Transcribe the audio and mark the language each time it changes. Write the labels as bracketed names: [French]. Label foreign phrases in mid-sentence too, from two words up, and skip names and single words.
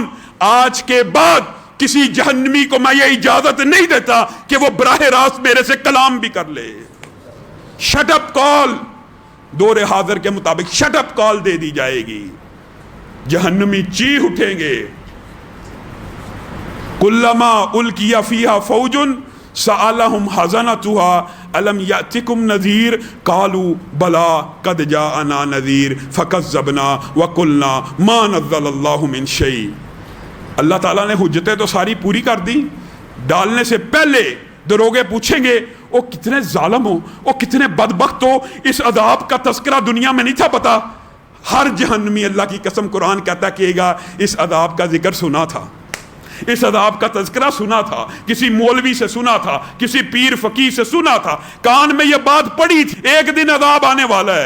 [Urdu] آج کے بعد کسی جہنمی کو میں یہ اجازت نہیں دیتا کہ وہ براہ راست میرے سے کلام بھی کر لے. [English] shut up call [Urdu] دور حاضر کے مطابق [English] shut up call [Urdu] دے دی جائے گی. جہنمی چیخ اٹھیں گے [Arabic] كلما ألقي فيها فوج سألهم خزنتها ألم يأتكم نذير قالوا بلى قد جاءنا نذير فكذبنا وقلنا ما نزل الله من شيء. [Urdu] اللہ تعالیٰ نے حجتیں تو ساری پوری کر دی، ڈالنے سے پہلے داروغے پوچھیں گے او کتنے ظالم ہو، او کتنے بدبخت ہو، اس عذاب کا تذکرہ دنیا میں نہیں تھا پتا. ہر جہنمی اللہ کی قسم قرآن کہتا کیےگا اس عذاب کا ذکر سنا تھا، اس عذاب کا تذکرہ سنا تھا، کسی مولوی سے سنا تھا، کسی پیر فقیر سے سنا تھا، کان میں یہ بات پڑی تھی ایک دن عذاب آنے والا ہے.